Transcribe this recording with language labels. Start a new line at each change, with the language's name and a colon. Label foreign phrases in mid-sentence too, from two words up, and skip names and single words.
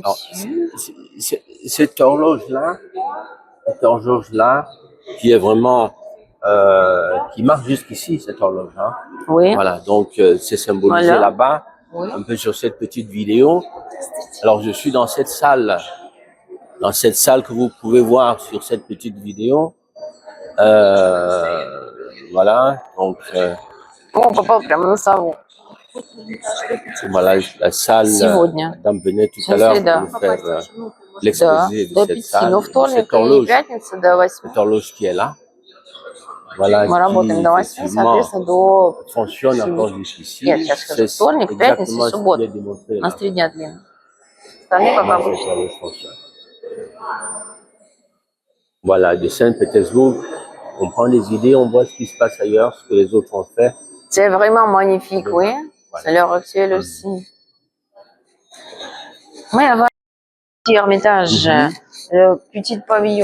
French: Alors, cette horloge-là, qui est vraiment, qui marche jusqu'ici, cette horloge, hein. Oui, Voilà, donc c'est symbolisé voilà. là-bas, Oui. un peu sur cette petite vidéo. Alors, je suis dans cette salle que vous pouvez voir sur cette petite vidéo. Voilà, donc
Russian: О, папа, прямо на сову.
French: voilà la salle.
Russian: Сегодня.
French: Madame venait tout
Russian: Всё,
French: à l'heure
Russian: среда.
French: pour nous faire
Russian: Да,
French: l'exposé de
Russian: до
French: cette
Russian: 5,
French: salle,
Russian: но
French: de
Russian: вторник
French: cette
Russian: и
French: horloge,
Russian: пятница до 8.
French: cette horloge qui est là. Voilà,
Russian: Мы
French: qui
Russian: работаем до 8,
French: effectivement
Russian: соответственно, до
French: fonctionne
Russian: 7.
French: encore jusqu'ici.
Russian: Нет, сейчас скажу.
French: C'est
Russian: Вторник, пятница и
French: exactement ce qui est
Russian: суббота.
French: démontré
Russian: У нас
French: là.
Russian: 3 дня длинных. Остальные как
French: Comment cette
Russian: обычно.
French: horloge fonctionne. Voilà, de Saint-Pétersbourg, on prend des idées, on voit ce qui se passe ailleurs, ce que les autres ont fait. C'est vraiment magnifique, oui. Voilà. C'est l'heure actuelle aussi. Oui, avant le petit Ermitage, le petit pavillon.